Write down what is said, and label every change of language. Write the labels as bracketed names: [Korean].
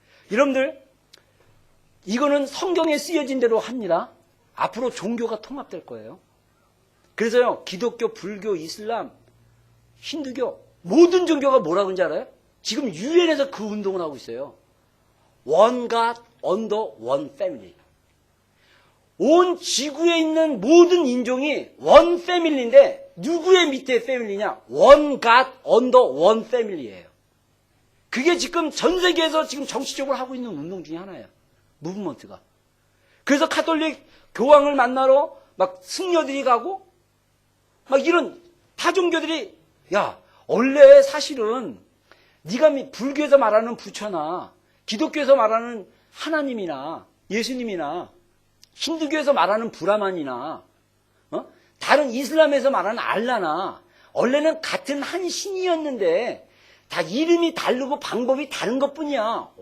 [Korean] 여러분들, 이거는 성경에 쓰여진 대로 합니다. 앞으로 종교가 통합될 거예요. 그래서요, 기독교, 불교, 이슬람, 힌두교, 모든 종교가 뭐라고 하는지 알아요? 지금 유엔에서 그 운동을 하고 있어요. [English] One God under one family. [Korean] 온 지구에 있는 모든 인종이 [English] one family [Korean] 인데 누구의 밑에 패밀리냐? [English] One God under one family예요. [Korean] 그게 지금 전 세계에서 지금 정치적으로 하고 있는 운동 중에 하나예요. 무브먼트가. 그래서 카톨릭 교황을 만나러 막 승려들이 가고 막 이런 타종교들이, 야, 원래 사실은 네가 불교에서 말하는 부처나 기독교에서 말하는 하나님이나 예수님이나 힌두교에서 말하는 브라만이나 다른 이슬람에서 말하는 알라나 원래는 같은 한 신이었는데 다 이름이 다르고 방법이 다른 것뿐이야.